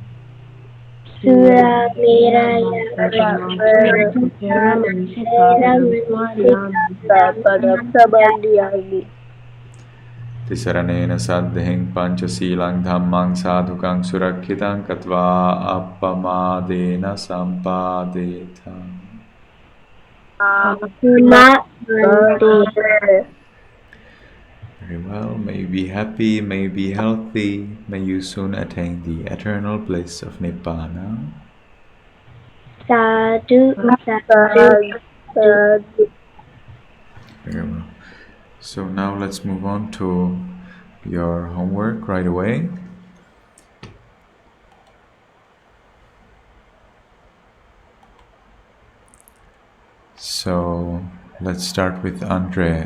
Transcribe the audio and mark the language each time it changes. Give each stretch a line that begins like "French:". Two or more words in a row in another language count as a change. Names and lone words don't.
Pali: Surameraya Veramani Sikkhapadang Samadhiyāmi. Tisaranena saddhiṃ pañcasīlaṃ dhammaṃ sādhukang surakkhitāṃ katvā appamadena sampādetaṃ.
English: Very well. May you be happy, may you be healthy, may you soon attain the eternal bliss of Nibbana.
Pali: Sadhu, sadhu, sadhu.
English: Very well. So now let's move on to your homework right away. So let's start with Andre.